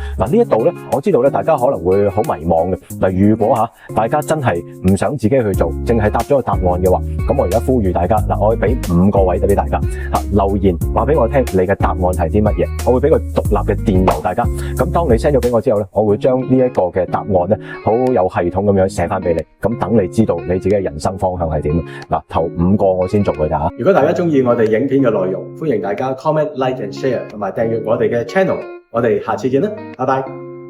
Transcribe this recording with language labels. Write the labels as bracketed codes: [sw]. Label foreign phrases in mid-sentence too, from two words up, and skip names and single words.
[yue] 嗱，呢一度咧，我知道咧，大家可能會好迷茫嘅。嗱，如果大家真係唔想自己去做，淨係答咗個答案嘅話，咁我而家呼籲大家，嗱，我會俾5個位俾大家留言話俾我聽你嘅答案係啲乜嘢，我會俾個獨立嘅電郵大家。咁當你 send 咗俾我之後咧，我會將呢一個嘅答案咧好有系統咁樣寫翻俾你，咁等你知道你自己嘅人生方向係點。嗱，頭5個我先做佢咋。如果大家中意我哋影片嘅內容，歡迎大家 [en] comment、like and share， [yue] 同埋訂閱我哋嘅 channel。我哋下次見啦，拜拜。